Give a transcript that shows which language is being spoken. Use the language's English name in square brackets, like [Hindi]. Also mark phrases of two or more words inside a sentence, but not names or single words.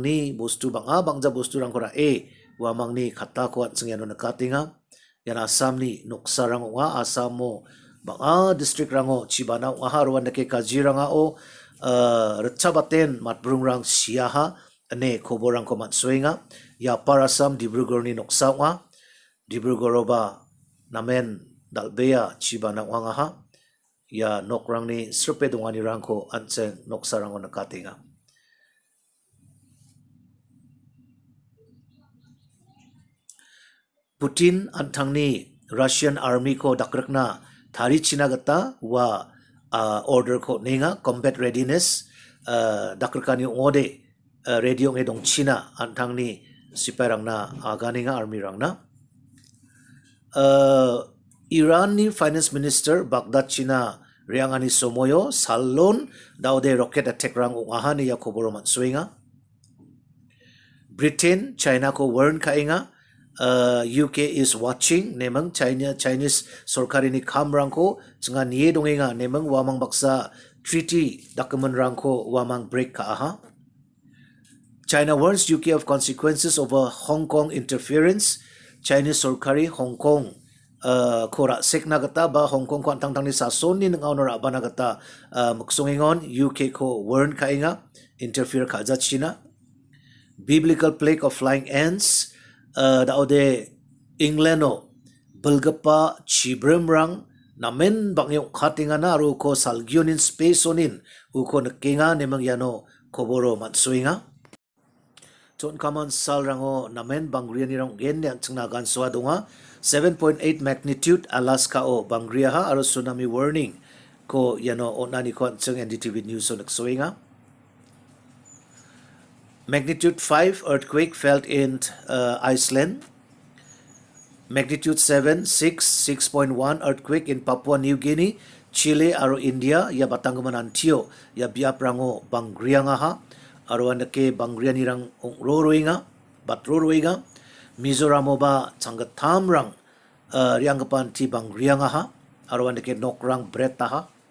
[Garo] ni bostu banga bangja bostu rang kora wamang ni khata ko chung yano nakatinga yana Assam ni noksa rang wa Assamo banga district rango chibana wa harwan ke Kaziranga o rechabaten matbrung rang siaha ane khoborang ko matsuinga ya Parasam Dibrugarh ni noksa wa Dibrugarh ba namen dalbeya chibana wa ha ya nokrang ni srupe dongani rang ko anchen noksa rango nakatinga Putin antang ni Russian army ko dakrakna thari chinagata wa order ko nenga [English] combat readiness [Garo] dakrakani ode radio nge dong China antang ni siparang na aganinga army rang na Iran ni finance minister Baghdad China riangani somoyo salon daude rocket attack rang ahani ya khoboro matsuinga Britain China ko warn kainga [English] UK is watching [Garo] nemang Chinese sorkari ni kham rangko chunga nie dongenga nemang wamang baksa treaty document rangko wamang break ka aha [English] China warns UK of consequences over Hong Kong interference [Garo] Chinese sorkari Hong Kong kora sekna gata ba Hong Kong ko antang ni sason ni ngaw nora ba nagata muksongingon UK ko warn kainga interfere ka ja [English] China biblical plague of flying ants [Garo] daode Englano belgapa chibrimrang namen bangyong khatinga na ru ko salgyonin space onin uko nakinga nemang yano koboro matsuinga ton kaman salrango namen bangriani rang gen yang chungna gan swadunga 7.8 magnitude Alaska o bangria ha aro [English] tsunami warning [Garo] ko yano onani ko chung NDTV news so naksoinga. [English] Magnitude 5 earthquake felt in Iceland. Magnitude 7, 6.1 earthquake in Papua New Guinea, Chile [Garo] aro India ya batanggaman antio ya biap rango bangrianga ha aro andake bangria nirang roroinga batroroinga Mizoram ba changatham rang rianggapan ti bangrianga ha aro andake nokrang breta ha